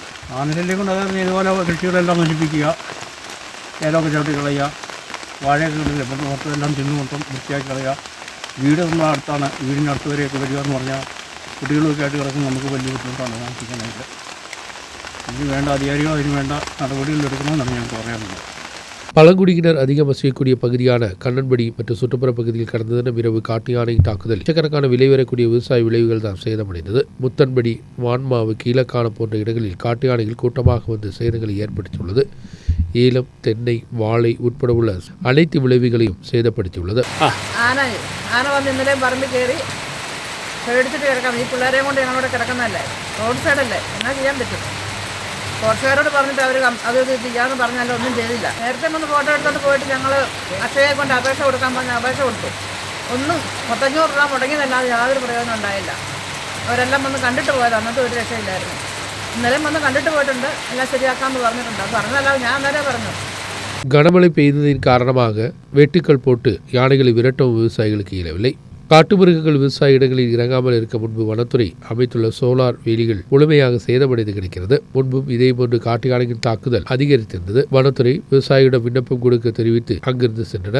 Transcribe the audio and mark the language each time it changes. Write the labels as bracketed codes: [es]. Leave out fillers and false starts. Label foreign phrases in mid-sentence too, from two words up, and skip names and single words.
[ml] ആനശല്യം കൊണ്ട് അതായത് ഇതുപോലെ കൃഷികളെല്ലാം നശിപ്പിക്കുക, ഏലമൊക്കെ ചവിട്ടി കളയുക, വാഴയൊക്കെ ഉണ്ടല്ലേ മൊത്തം തിന്നു മൊത്തം വൃത്തിയാക്കി കളയുക. വീട് നമ്മുടെ അടുത്താണ്, വീടിൻ്റെ അടുത്ത് വരെയൊക്കെ വരിക എന്ന് പറഞ്ഞാൽ കുട്ടികളൊക്കെ ആയിട്ട് കിടക്കുമ്പോൾ നമുക്ക് വലിയ ബുദ്ധിമുട്ടാണ് താമസിക്കാനായിട്ട്. ഇതിന് വേണ്ട അധികാരികൾ അതിന് വേണ്ട നടപടികൾ എടുക്കണമെന്നാണ് ഞങ്ങൾക്ക് പറയാനുള്ളത്. [ta] பழங்குடியினர் அதிகம் வசிக்கக்கூடிய பகுதியான கண்ணன்படி மற்றும் சுற்றுப்புற பகுதியில் கடந்த தினம் இரவு காட்டு யானை தாக்குதல் லட்சக்கணக்கான விலை வரக்கூடிய விவசாய விளைவுகள் தான் சேதமடைந்தது. முத்தன்படி, வான்மாவு, கீழக்கான போன்ற இடங்களில் காட்டு யானைகள் கூட்டமாக வந்து சேதங்களை ஏற்படுத்தியுள்ளது. ஏலம், தென்னை, வாழை உட்பட உள்ள அனைத்து விளைவுகளையும் சேதப்படுத்தியுள்ளது. [ml] ആന വന്ന് ഇന്നലെ പറമ്പിൽ കയറി പേടിച്ചിട്ട് കിടക്കാം. ഈ പിള്ളേരെയും കൊണ്ട് ഞങ്ങളോട് കിടക്കുന്നതല്ലേ, റോഡ് സൈഡല്ലേ, എന്നാ ചെയ്യാൻ പറ്റും? ഫോറസ്റ്റുകാരോട് പറഞ്ഞിട്ട് അവർ അത് ചെയ്യാമെന്ന് പറഞ്ഞാലും ഒന്നും ചെയ്തില്ല. നേരത്തെ ഒന്ന് ഫോട്ടോ എടുത്തോണ്ട് പോയിട്ട് ഞങ്ങൾ അക്ഷയയെ കൊണ്ട് അപേക്ഷ കൊടുക്കാൻ പറഞ്ഞ അപേക്ഷ കൊടുത്തു. ഒന്നും 500 രൂപ മുടങ്ങിയതല്ലാതെ യാതൊരു പ്രയോജനം ഉണ്ടായില്ല. അവരെല്ലാം വന്ന് കണ്ടിട്ട് പോയത്, അന്നത്തെ ഒരു രക്ഷയില്ലായിരുന്നു. ഇന്നലെയും വന്ന് കണ്ടിട്ട് പോയിട്ടുണ്ട്, എല്ലാം ശരിയാക്കാമെന്ന് പറഞ്ഞിട്ടുണ്ട്. പറഞ്ഞല്ലാതെ ഞാൻ നേരെ പറഞ്ഞു. [ta] கனமழை பெய்ததின் காரணமாக வெட்டுக்கள் போட்டு யானைகளை விரட்டவும் விவசாயிகளுக்கு இயலவில்லை. காட்டுமிருகங்கள் விவசாய இடங்களில் இறங்காமல் இருக்க முன்பு வனத்துறை அமைத்துள்ள சோலார் வேலிகள் முழுமையாக சேதமடைந்து கிடைக்கிறது. முன்பும் இதேபோன்று காட்டு யானையின் தாக்குதல் அதிகரித்திருந்தது. வனத்துறை விவசாயிகளிடம் விண்ணப்பம் கொடுக்க தெரிவித்து அங்கிருந்து சென்றனர்.